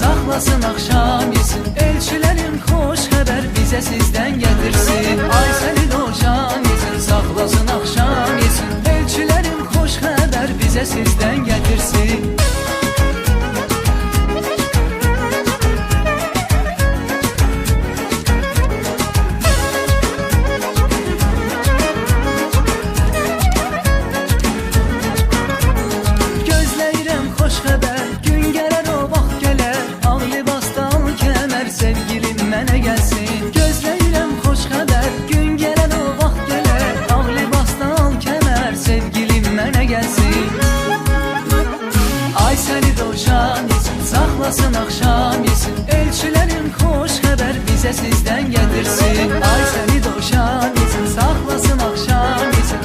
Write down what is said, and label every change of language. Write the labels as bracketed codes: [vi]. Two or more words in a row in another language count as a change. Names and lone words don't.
[tr] saklasın akşam yesin. Elçilerin hoş haber bize sizden getirsin. Ay seni doşan yesin, saklasın akşam yesin. Elçilerin hoş haber bize sizden getirsin. [az] Gözləyirəm xoş xəbər, gün gələr o vaxt gələr. Ağ libasda al kəmər, sevgilim mənə gəlsin. Gözləyirəm xoş xəbər, gün gələr o vaxt gələr. Ağ libasda al kəmər, sevgilim mənə gəlsin. [tr] Ay səni dovşan yesin, saklasın akşam yesin. Elçilerin hoş haber bize sizden getirsin. Ay seni dovşan yesin, saklasın akşam yesin.